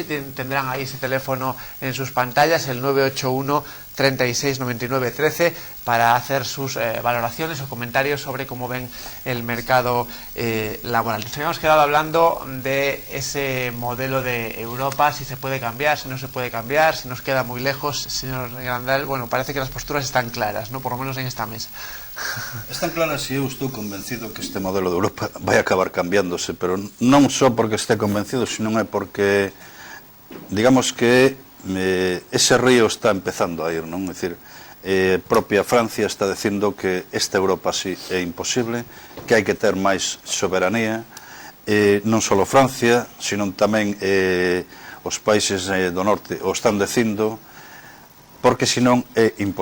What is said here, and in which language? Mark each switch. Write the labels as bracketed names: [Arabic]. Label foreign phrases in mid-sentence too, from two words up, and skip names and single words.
[Spanish] Tendrán ahí ese teléfono en sus pantallas, el 981 36 99 13, para hacer sus valoraciones o comentarios sobre cómo ven el mercado laboral. Nos habíamos quedado hablando de ese modelo de Europa, si se puede cambiar, si no se puede cambiar, si nos queda muy lejos. Señor Grandal, bueno, parece que las posturas están claras, ¿no? Por lo menos en esta mesa. [Galician] Están claras, e eu estou convencido que este modelo de Europa vai acabar cambiándose, pero non só porque este convencido, sino é porque, digamos que ese río está empezando a ir, non? É dicir, propia Francia está dicindo que esta Europa así é imposible, que hai que ter máis soberanía, non só Francia, sino tamén os países do norte o están dicindo, porque senón é imposible.